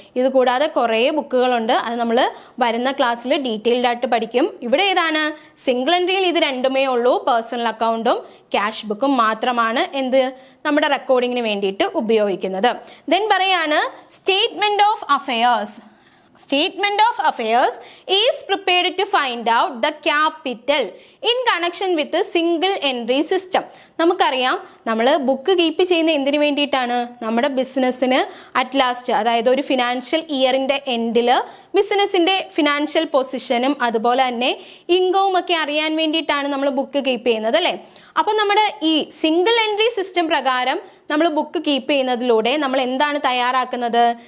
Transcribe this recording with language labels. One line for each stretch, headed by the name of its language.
Malayalam: ഇത് കൂടാതെ കുറേ ബുക്കുകളുണ്ട്, അത് നമ്മൾ വരുന്ന ക്ലാസ്സിൽ ഡീറ്റെയിൽഡ് ആയിട്ട് പഠിക്കും. ഇവിടെ ഏതാണ്? സിംഗിൾ എൻട്രിയിൽ ഇത് രണ്ടുമേ ഉള്ളൂ, പേഴ്സണൽ അക്കൗണ്ടും ക്യാഷ് ബുക്കും മാത്രമാണ് എന്ത് നമ്മുടെ റെക്കോർഡിങ്ങിന് വേണ്ടിയിട്ട് ഉപയോഗിക്കുന്നത്. ദെൻ പറയാണ് statement of affairs.
English: Statement of affairs is prepared to find out the capital in connection with the single entry system.
Malayalam: നമുക്കറിയാം നമ്മൾ ബുക്ക് കീപ്പ് ചെയ്യുന്ന എന്തിനു വേണ്ടിയിട്ടാണ്? നമ്മുടെ ബിസിനസ്സിന്
English: at last,
Malayalam: അതായത് ഒരു ഫിനാൻഷ്യൽ ഇയറിന്റെ എൻഡിൽ ബിസിനസ്സിന്റെ ഫിനാൻഷ്യൽ പൊസിഷനും അതുപോലെ തന്നെ ഇൻകവും ഒക്കെ അറിയാൻ വേണ്ടിയിട്ടാണ് നമ്മൾ ബുക്ക് കീപ്പ് ചെയ്യുന്നത്, അല്ലേ? അപ്പൊ നമ്മുടെ ഈ സിംഗിൾ എൻട്രി സിസ്റ്റം പ്രകാരം നമ്മൾ ബുക്ക് കീപ്പ് ചെയ്യുന്നതിലൂടെ നമ്മൾ എന്താണ് തയ്യാറാക്കുന്നത്?